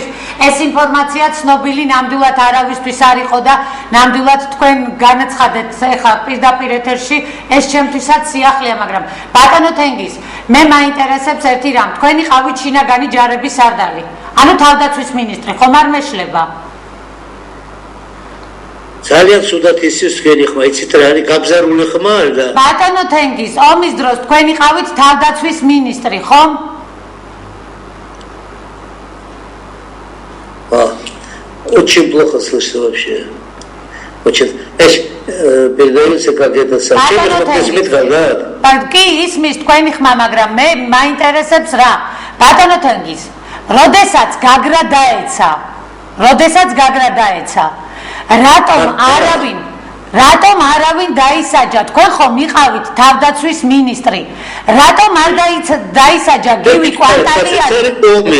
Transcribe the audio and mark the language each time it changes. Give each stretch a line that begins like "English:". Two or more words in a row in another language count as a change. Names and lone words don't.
Georgian: ეს ინფორმაცია ცნობილი ნამდვილად არავისთვის არ იყო და ნამდვილად თქვენ განაცხადეთ ეხლა პირდაპირ ეთერში ეს ჩემთვისაც სიახლეა მაგრამ ბატონო თენგიზ მე მაინტერესებს ერთი რამ თქვენი ყავით შინაგანი ჯარების სარდალი ანუ თავდაცვის მინისტრი ხომ არ მეშლება? ძალიან ცუდად ისის თქვენი ხმა იცით რა არის გაბზარული ხმა არ და ბატონო თენგიზ ომის დროს თქვენი ყავით თავდაცვის მინისტრი ხომ?
Russian: Очень плохо слышно вообще. Очень. Передается как это сообщение, но без метра.
Georgian: Კი ისმის თქვენი ხმა, მაგრამ მე მაინტერესებს რა. ბატონო თენგიზ, როდესაც გაგრა დაეცა, რატომ არავინ დაისაჯა? თქვენ ხომ იყავით თავდაცვის მინისტრი. რატომ არ დაისაჯა გივი კვანტალიანი?